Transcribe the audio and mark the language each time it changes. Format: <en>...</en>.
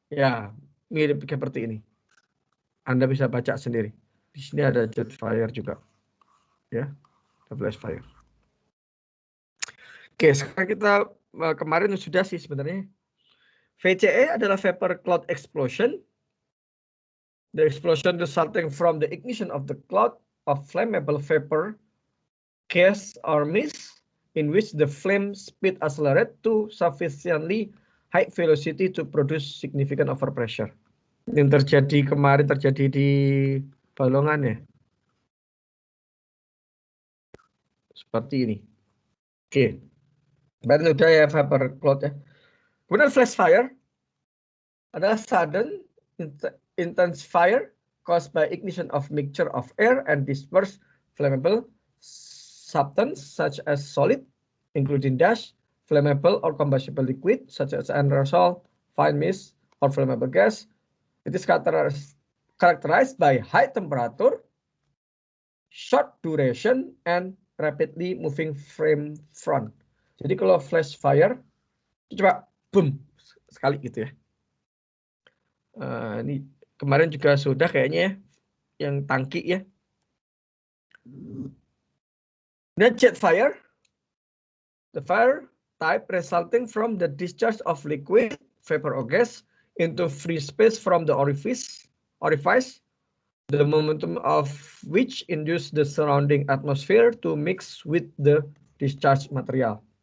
<id>Ya, mirip seperti ini. Anda bisa baca sendiri. Di sini ada jet fire juga. Ya, flash fire. Oke, sekarang kita kemarin sudah sih sebenarnya. VCE adalah vapor cloud explosion.</id> <en>The explosion resulting from the ignition of the cloud of flammable vapor, gas or mist, in which the flame speed accelerate to sufficiently high velocity to produce significant overpressure.</en> <id>Yang terjadi kemarin terjadi di Balongan ya. Seperti ini. Oke. Berarti udah ya vapor cloud ya.</id> <en>Kemudian flash fire adalah sudden intense fire caused by ignition of mixture of air and dispersed flammable substance such as solid, including dust, flammable or combustible liquid such as aerosol, fine mist, or flammable gas. It is characterized by high temperature, short duration, and rapidly moving frame front.</en> <id>Jadi kalau flash fire, coba boom sekali gitu ya. Ini kemarin juga sudah kayaknya ya, yang tangki ya.</id> <en>Nah, jet fire, the fire type resulting from the discharge of liquid, vapor or gas into free space from the orifice, the momentum of which induce the surrounding atmosphere to mix with the discharge material.</en>